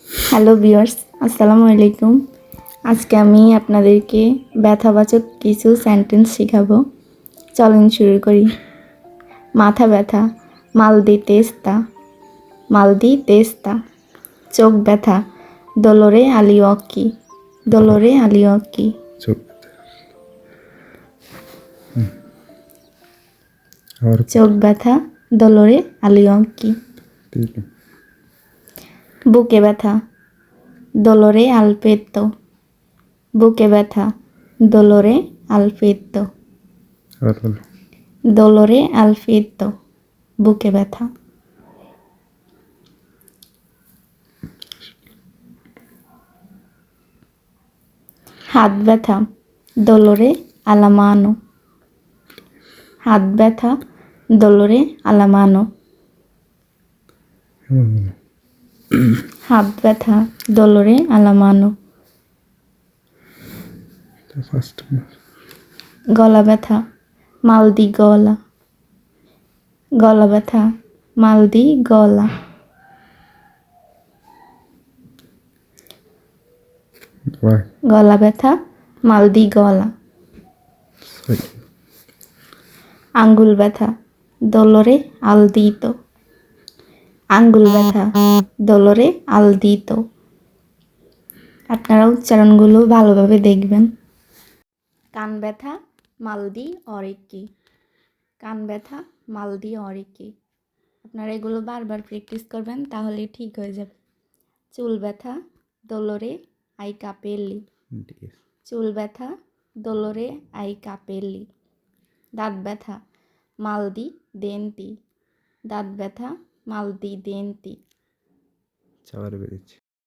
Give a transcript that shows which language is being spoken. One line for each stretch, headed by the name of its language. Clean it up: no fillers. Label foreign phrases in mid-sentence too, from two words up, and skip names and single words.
English: Hello viewers,
Arabic: السلام عليكم.
Bangla: আজকে আমি আপনাদেরকে ব্যথাবাচক কিছু সেন্টেন্স শেখাবো। চলুন শুরু করি। মাথা ব্যথা,
Italian: mal di testa, mal di testa।
Bangla: চোখ ব্যথা,
Italian: dolore agli occhi, dolore agli occhi।
Bangla: চোখ আর চোখ ব্যথা,
Italian: dolore agli occhi।
Bangla: ঠিক বুকে ব্যথা,
Italian: dolore al petto,
Bangla: বুকে ব্যথা,
Italian: dolore al petto,
Bangla: আর হলো
Italian: dolore al petto,
Bangla: বুকে ব্যথা। হাত ব্যথা,
Italian: dolore alla mano,
Bangla: হাত ব্যথা,
Italian: dolore alla mano।
Bangla: এমন হলো হাত ব্যথা,
Italian: dolore alla mano।
Bangla: ফার্স্ট গলা ব্যথা,
Italian: mal di gola,
Bangla: গলা ব্যথা,
Italian: mal di gola।
Bangla: ওয়াই গলা ব্যথা,
Italian: mal di gola।
Bangla: আঙ্গুল ব্যথা,
Italian: dolore al dito,
Bangla: আঙ্গুল ব্যথা,
Italian: dolore al dito।
Bangla: আপনারা উচ্চারণগুলো ভালোভাবে দেখবেন। কান ব্যথা,
Italian: mal di orecchi,
Bangla: কান ব্যথা,
Italian: mal di orecchi।
Bangla: আপনারা এগুলো বারবার প্র্যাকটিস করবেন, তাহলে ঠিক হয়ে যাবে। চুল ব্যথা,
Italian: dolore ai capelli,
Bangla: ঠিক আছে চুল ব্যথা,
Italian: dolore ai capelli।
Bangla: দাঁত ব্যথা,
Italian: mal di denti,
Bangla: দাঁত ব্যথা,
Italian: mal di denti।
Bangla: চাবার বেরিয়েছে